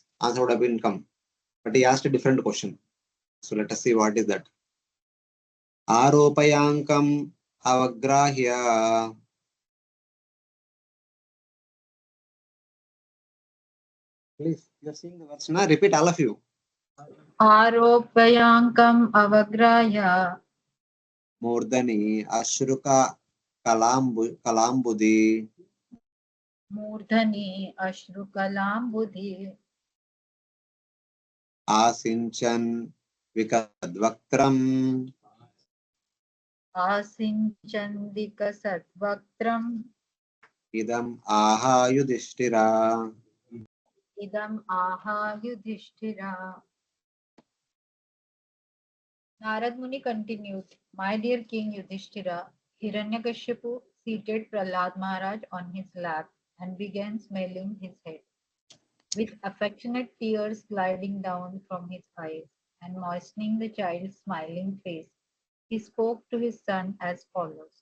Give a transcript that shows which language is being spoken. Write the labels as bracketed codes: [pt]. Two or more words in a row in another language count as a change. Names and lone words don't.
[en] Answer would have been come. But he asked a different question. So let us see what is that. [sa] Aropayankam avagrahya. [en] Please, you are seeing the words. Now repeat all of you. [sa] Aropayankam avagrahya. Murdani ashruka kalambudi. Murdhani ashrukalambudhi. Asinchan vikadvaktram. Asinchandika satvaktram. Idam aha yudhishthira. Idam aha yudhishthira. [en] Narad Muni continued, my dear King Yudhishthira, Hiranyakashipu seated Prahlad Maharaj on his lap and began smelling his head. With affectionate tears gliding down from his eyes and moistening the child's smiling face, he spoke to his son as follows.